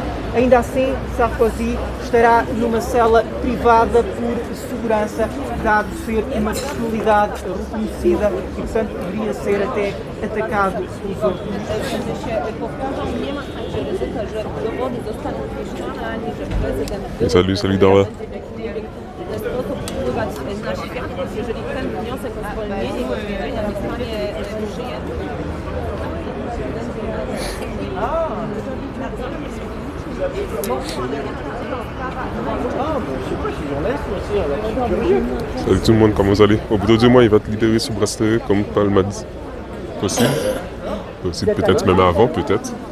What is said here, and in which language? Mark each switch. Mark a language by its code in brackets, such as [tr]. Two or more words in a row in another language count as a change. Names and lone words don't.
[pt] Ainda assim, Sarkozy estará numa cela privada por segurança, dado ser uma personalidade reconhecida e, portanto, poderia ser até atacado pelos outros. [fr] Salut Dara. [pl] Jeżeli ten wniosek o zwolnienie go zostanie przyjęty. [fr] Salut tout le monde, comment vous allez? Au bout de 2 mois, il va te libérer sous bracelet, comme Paul m'a dit. Possible. Possible, peut-être même avant, peut-être.